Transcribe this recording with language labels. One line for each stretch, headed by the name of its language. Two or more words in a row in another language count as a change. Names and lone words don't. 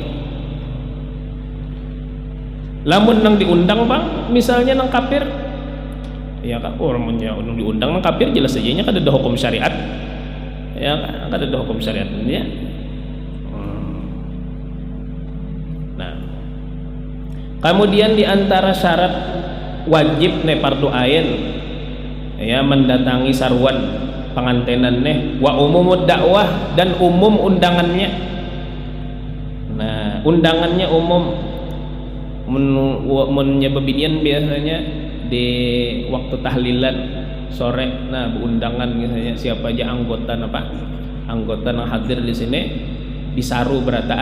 Banjar: Lamun nang diundang bang, misalnya nang kafir, ya kan orangnya nang diundang nang kafir jelas saja nya kada ada hukum syariat, ya kan kada ada hukum syariat ya. Nah, kemudian diantara syarat wajib ne fardu ain ya mendatangi sarwan pengantenan neh
Arabic: وعموم الدعوة,
Banjar: dan umum undangannya. Nah, undangannya umum. Menyebabinian biasanya di waktu tahlilan sore, nah undangan misalnya siapa aja anggota anggota yang hadir di sini disaru berataan.